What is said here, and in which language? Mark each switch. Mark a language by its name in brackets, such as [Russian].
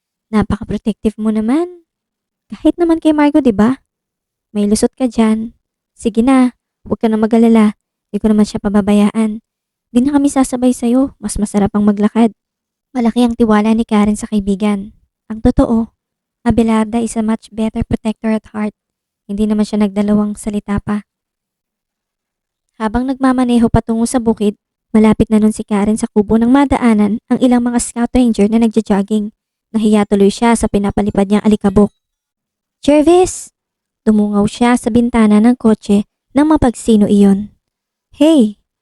[Filipino] Napaka-protective mo naman. Kahit naman kay Margot, di ba? May lusot ka dyan. Sige na, huwag ka na mag-alala. Di ko naman siya pababayaan. Di na kami sasabay sa'yo, mas masarap ang maglakad. Malaki ang tiwala ni Karen sa kaibigan. Ang totoo, [English] Abelarda is a much better protector at heart. [Filipino] Hindi naman siya nagdalawang salita pa. Habang nagmamaneho patungo sa bukid, malapit na nun si Karen sa kubo ng madaanan ang ilang mga scout ranger na nagja-jogging. Nahiya tuloy siya sa pinapalipad niyang alikabok. Jervis! Tumungaw siya sa bintana ng kotse nang mapagsino iyon. Hey!